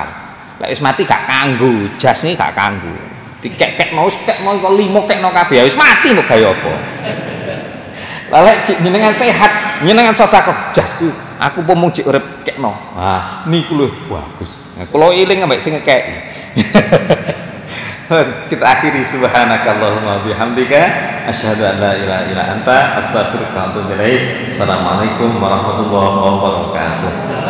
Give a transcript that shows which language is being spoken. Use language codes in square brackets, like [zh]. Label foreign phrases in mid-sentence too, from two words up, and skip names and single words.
[jv] Lek wis mati gak kanggo, jas iki gak kanggo. Dikek-kekno wis kekno kok 5 kekno kabeh wis mati mau gawe apa. Lah lek jenengan sehat, jenengan sedekah jasku, aku pomong jek urip kekno. Ah, niku lho bagus. Nah, kula eling ambek sing ngekeki. [id] Kita akhiri [ar] سبحانك اللهم وبحمدك أشهد أن لا إله إلا أنت أستغفرك وأتوب إليك. السلام عليكم ورحمة الله وبركاته.